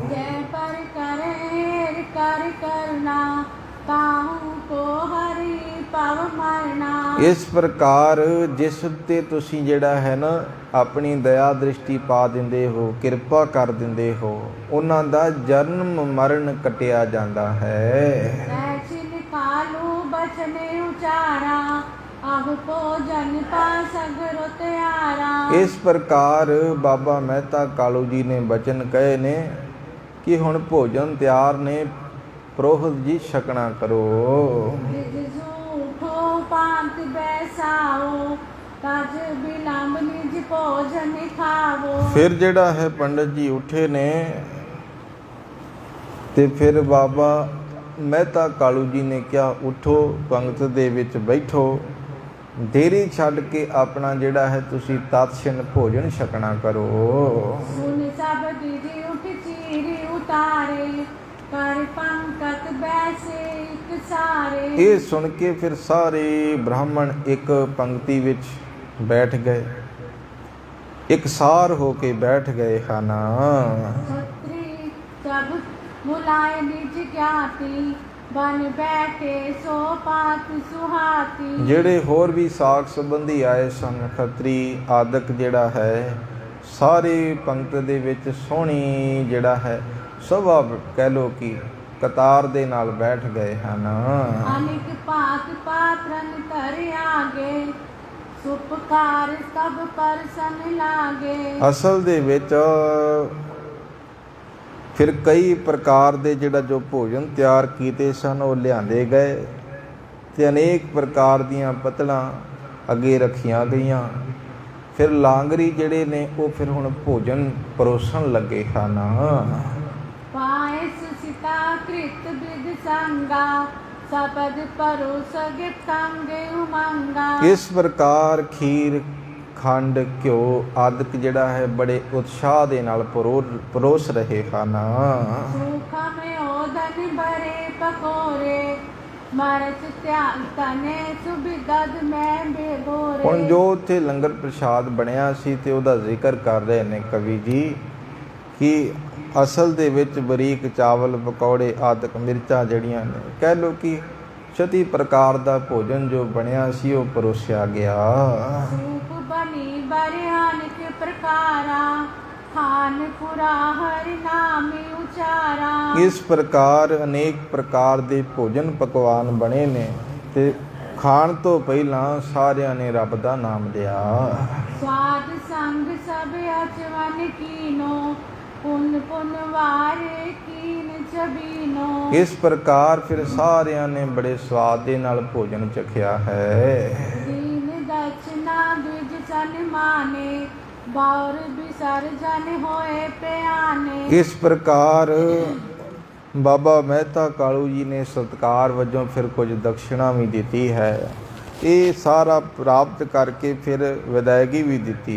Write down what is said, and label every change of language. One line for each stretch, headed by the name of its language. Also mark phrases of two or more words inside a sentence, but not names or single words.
Braj: ਜੈ ਪਰ ਕਰੇ ਕਰ ਕਰਨਾ, ਤਾਹੂ ਕੋ ਹਰੀ ਪਵ ਮਰਨਾ।
Punjabi: ਇਸ ਪ੍ਰਕਾਰ ਜਿਸ ਉੱਤੇ ਤੁਸੀਂ ਜਿਹੜਾ ਹੈ ਨਾ ਆਪਣੀ ਦਇਆ ਦ੍ਰਿਸ਼ਟੀ ਪਾ ਦਿੰਦੇ ਹੋ, ਕਿਰਪਾ ਕਰ ਦਿੰਦੇ ਹੋ, ਉਹਨਾਂ ਦਾ ਜਨਮ ਮਰਨ ਕੱਟਿਆ ਜਾਂਦਾ ਹੈ।
Braj: ਐਚਿਨ ਕਾਲੂ ਬਚ बचने उचारा आह भोजन पा सगरो त्यारा।
Punjabi: ਇਸ ਪ੍ਰਕਾਰ ਬਾਬਾ ਮਹਿਤਾ ਕਾਲੂ ਜੀ ਨੇ ਬਚਨ ਕਹੇ ਨੇ ਕਿ ਹੁਣ ਭੋਜਨ ਤਿਆਰ ਨੇ, ਪ੍ਰੋਹਿਤ ਜੀ ਛਕਣਾ ਕਰੋ।
Braj: निज झूठो पांत बैसाओ तज बिलंब निज भोजन खावो।
Punjabi: ਫਿਰ ਜਿਹੜਾ ਹੈ ਪੰਡਤ ਜੀ ਉੱਠੇ ਨੇ ਤੇ ਫਿਰ ਬਾਬਾ ਮਹਿਤਾ ਕਾਲੂ ਜੀ ਨੇ ਕਿਹਾ ਉੱਠੋ, ਪੰਗਤ ਦੇ ਵਿੱਚ ਬੈਠੋ, ਦੇਰੀ ਛੱਡ ਕੇ ਆਪਣਾ ਜਿਹੜਾ ਹੈ ਤੁਸੀਂ ਤਤਛਿਨ ਭੋਜਨ ਛਕਣਾ ਕਰੋ।
Braj: सुन सब द्विज उठ चीरी उतारे कर पंकत बैसे एक सारे।
Punjabi: ਇਹ ਸੁਣ ਕੇ ਫਿਰ ਸਾਰੇ ਬ੍ਰਾਹਮਣ ਇੱਕ ਪੰਕਤੀ ਵਿੱਚ ਬੈਠ ਗਏ, ਇਕਸਾਰ ਹੋ ਕੇ ਬੈਠ ਗਏ ਹਨ।
Braj: छत्री सब मुलाय निज ज्ञाति बन बैठे सो पात सुहाती।
Punjabi: ਜਿਹੜੇ ਹੋਰ ਵੀ ਸਾਕ ਸੰਬੰਧੀ ਆਏ ਸਨ, ਖੱਤਰੀ ਆਦਿਕ ਜਿਹੜਾ ਹੈ, ਸਾਰੇ ਪੰਕਤ ਦੇ ਵਿੱਚ ਸੋਹਣੀ ਜਿਹੜਾ ਹੈ ਸਭਾ ਕਹਿ ਲੋ ਕਿ ਕਤਾਰ ਦੇ ਨਾਲ ਬੈਠ ਗਏ ਹਨ।
Braj: अनेक पात पात्रन कर आगे सुपकार सब पर सन लागे।
Punjabi: ਅਸਲ ਦੇ ਵਿੱਚ ਫਿਰ ਕਈ ਪ੍ਰਕਾਰ ਦੇ ਜਿਹੜਾ ਜੋ ਭੋਜਨ ਤਿਆਰ ਕੀਤੇ ਸਨ ਉਹ ਲਿਆਂਦੇ ਗਏ ਤੇ ਅਨੇਕ ਪ੍ਰਕਾਰ ਦੀਆਂ ਪਤਲਾਂ ਅੱਗੇ ਰੱਖੀਆਂ ਗਈਆਂ। ਫਿਰ ਲਾਂਗਰੀ ਜਿਹੜੇ ਨੇ ਉਹ ਫਿਰ ਹੁਣ ਭੋਜਨ ਪਰੋਸਣ ਲੱਗੇ ਹਨ।
Braj: पाए सुसिता कृत विद संगा सबद परोस गिफ्तांगे उमंगा।
Punjabi: ਇਸ ਪ੍ਰਕਾਰ ਖੀਰ, ਖੰਡ, ਘਿਓ ਆਦਿਕ ਜਿਹੜਾ ਹੈ ਬੜੇ ਉਤਸ਼ਾਹ ਦੇ ਨਾਲ ਪਰੋਸ ਰਹੇ ਹਨ।
Braj: सूखा में ओदन भरे पकोरे मरच त्याग तने सुबिदद में बेगोरे।
Punjabi: ਹੁਣ ਜੋ ਉੱਥੇ ਲੰਗਰ ਪ੍ਰਸ਼ਾਦ ਬਣਿਆ ਸੀ ਤੇ ਉਹਦਾ ਜ਼ਿਕਰ ਕਰ ਰਹੇ ਨੇ ਕਵੀ ਜੀ ਕਿ ਅਸਲ ਦੇ ਵਿੱਚ ਬਰੀਕ ਚਾਵਲ, ਪਕੌੜੇ ਆਦਿਕ ਮਿਰਚਾਂ ਜਿਹੜੀਆਂ ਨੇ ਕਹਿ ਲਓ ਕਿ 36 ਪ੍ਰਕਾਰ ਦਾ ਭੋਜਨ ਜੋ ਬਣਿਆ ਸੀ ਉਹ ਪਰੋਸਿਆ ਗਿਆ।
Braj: सूप बनी बरियान के प्रकारा खान पुरा हरि नाम उचारा।
Punjabi: ਇਸ ਪ੍ਰਕਾਰ ਅਨੇਕ ਪ੍ਰਕਾਰ ਦੇ ਭੋਜਨ ਪਕਵਾਨ ਬਣੇ ਨੇ ਤੇ ਖਾਣ ਤੋਂ ਪਹਿਲਾਂ ਸਾਰਿਆਂ ਨੇ ਰੱਬ ਦਾ ਨਾਮ ਲਿਆ।
Braj: स्वाद संग सब अचवन कीनो पुन पुन वारे कीन चबीनो।
Punjabi: ਇਸ ਪ੍ਰਕਾਰ ਫਿਰ ਸਾਰਿਆਂ ਨੇ ਬੜੇ ਸਵਾਦ ਦੇ ਨਾਲ ਭੋਜਨ ਚਖਿਆ ਹੈ।
Braj: दीन दक्षिणा द्विज सन माने बाउर बिसर जन होए प्याने।
Punjabi: ਇਸ ਪ੍ਰਕਾਰ ਬਾਬਾ ਮਹਿਤਾ ਕਾਲੂ ਜੀ ਨੇ ਸਤਿਕਾਰ ਵਜੋਂ ਫਿਰ ਕੁਝ ਦਕਸ਼ਿਣਾ ਵੀ ਦਿੱਤੀ ਹੈ। ਇਹ ਸਾਰਾ ਪ੍ਰਾਪਤ ਕਰਕੇ ਫਿਰ ਵਿਦਾਇਗੀ ਵੀ ਦਿੱਤੀ।